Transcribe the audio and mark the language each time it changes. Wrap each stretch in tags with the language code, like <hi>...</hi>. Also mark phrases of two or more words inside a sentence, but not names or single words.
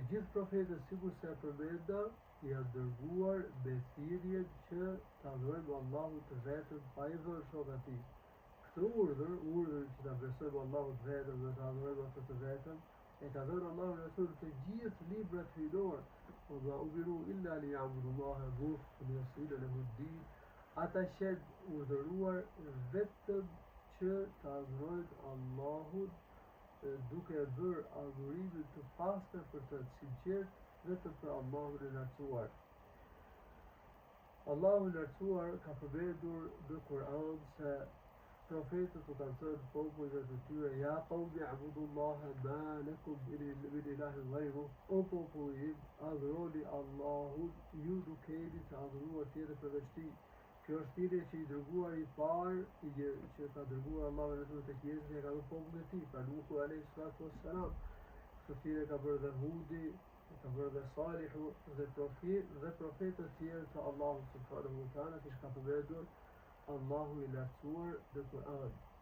<sq>Të gjithë profetët, sikur se e përmenda, janë dërguar me thirrjen që ta adhurojmë Allahun të vetëm pa i dhënë shok atij. Këtë urdhër që ta besojmë Allahun të vetëm dhe ta adhurojmë atë të vetëm, e ka dhënë Allahu Rasul të gjithë librat hyjnor.</sq> <ar>وَمَا أُمِرُوا إِلَّا لِيَعْبُدُوا اللَّهَ مُخْلِصِينَ لَهُ الدِّينَ.</ar> <sq>Ata qenë urdhëruar vetëm që ta adhurojnë Allahun duke bërë adhurimin të pastër për të sinqert vetëm për Allahun e lartësuar. Allahu i lartësuar ka përmendur në Kur'an se profetët u kanë thënë popujve të tyre:</sq> <ar>يا قوم اعبدوا الله ما لكم من إله غيره.</ar> <sq>O popull im, adhuroni Allahun, ju nuk keni të adhuruar tjetër përveç tij. Kjo është thirrje që i dërguari i parë që ka dërguar Allahu Rasul tek njerëzit e ka dhënë popullit të tij, pra Nuhu</sq> <ar>عليه الصلاة والسلام.</ar> <sq>Këtë thirrje ka bërë dhe Hudi, ka bërë dhe Salihu dhe profetët tjerë të Allahut</sq> <ar>سبحانه وتعالى,</ar> <sq>siç ka përmendur Allahu i lartësuar në Kur'an.</sq>